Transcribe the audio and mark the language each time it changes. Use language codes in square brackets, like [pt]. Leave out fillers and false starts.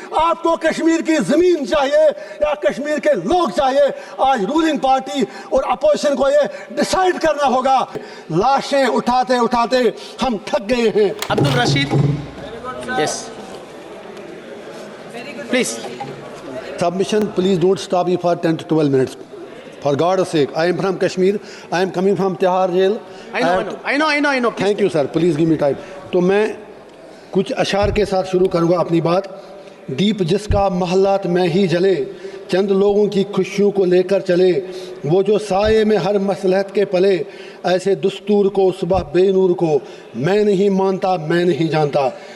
[ur] آپ کو کشمیر کی زمین چاہیے یا کشمیر کے لوگ چاہیے؟ آج رولنگ پارٹی اور اپوزیشن کو یہ ڈیسائیڈ کرنا ہوگا. لاشیں اٹھاتے اٹھاتے ہم تھک گئے ہیں. [en] Abdul Rasheed, yes, please. Submission, please don't stop me for 10 to 12 minutes. For God's sake, I am from Kashmir. I am coming from Tihar jail. I know. Thank you, sir. Please give me time. [ur] تو میں کچھ اشعار کے ساتھ شروع کروں گا اپنی بات. دیپ جس کا محلات میں ہی جلے, چند لوگوں کی خوشیوں کو لے کر چلے, وہ جو سائے میں ہر مصلحت کے پلے, ایسے دستور کو صبح بے نور کو میں نہیں مانتا, میں نہیں جانتا.